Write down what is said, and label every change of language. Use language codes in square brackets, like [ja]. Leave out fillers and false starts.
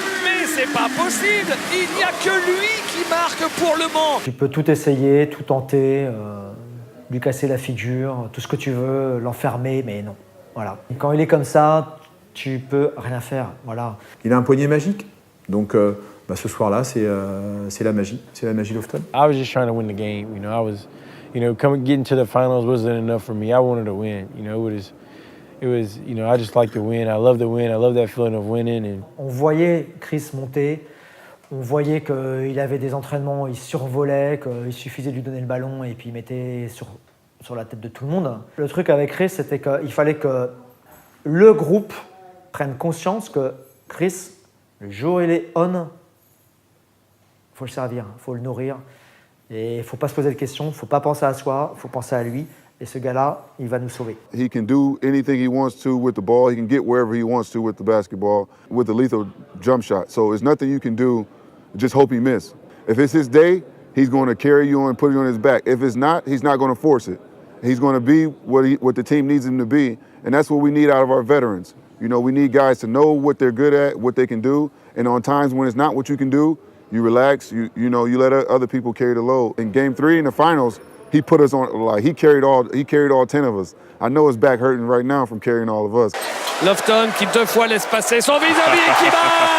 [fr] Mais c'est pas possible, il n'y a que lui qui marque pour le Mans. Tu peux tout essayer, tout tenter, lui casser la figure, tout ce que tu veux, l'enfermer, mais non. Voilà. Quand il est comme ça, tu peux rien faire. Voilà. Il a un poignet magique, donc ce soir-là, c'est la magie Lofton. [en] I was just trying to win the game, you know. Getting to the finals wasn't enough for me. I wanted to win, you know. It was, you know, I just like to win. I love to win. I love that feeling of winning. And [fr] on voyait Chris monter. On voyait qu'il avait des entraînements, il survolait, qu'il suffisait de lui donner le ballon et puis il mettait sur la tête de tout le monde. Le truc avec Chris, c'était qu'il fallait que le groupe prenne conscience que Chris, le jour où il est on, il faut le servir, il faut le nourrir. Et il ne faut pas se poser de questions, il ne faut pas penser à soi, il faut penser à lui. Et ce gars-là, il va nous sauver. [en] He can do anything he wants to with the ball. He can get wherever he wants to with the basketball, with the lethal jump shot. So there's nothing you can do, just hope he miss. If it's his day, he's going to carry you and put you on his back. If it's not, he's not going to force it. He's going to be what the team needs him to be, and that's what we need out of our veterans. You know, we need guys to know what they're good at, what they can do, and on times when it's not what you can do, you relax, you let other people carry the load. In Game 3 in the finals, he put us on, like, he carried all 10 of us. I know his back hurting right now from carrying all of us. [fr] Lofton qui 2 fois laisse passer son vis-à-vis et qui marque.